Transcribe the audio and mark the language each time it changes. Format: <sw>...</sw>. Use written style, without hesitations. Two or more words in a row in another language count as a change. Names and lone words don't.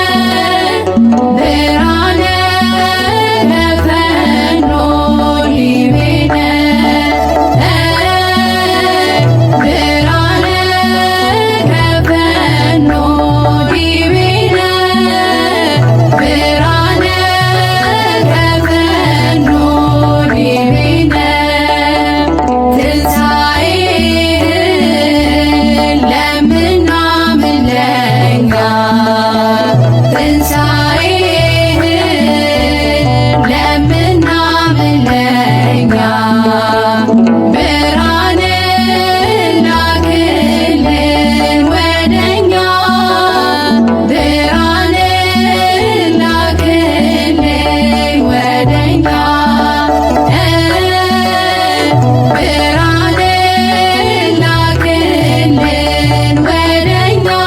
<gez>ብርሃነ ከፈኖ ዲቤነ ብርሃነ ከፈኖ ዲቤነ ብርሃነ ከፈኖ ዲቤነ</gez> <am>ትንሣኤህን ለምናምን ለእኛ ትንሣኤህን ለምናምን ለእኛ ብርሃንን ላክልን ወደኛ ብርሃንን ላክልን ወደኛ ብርሃንን ላክልን ወደኛ</am>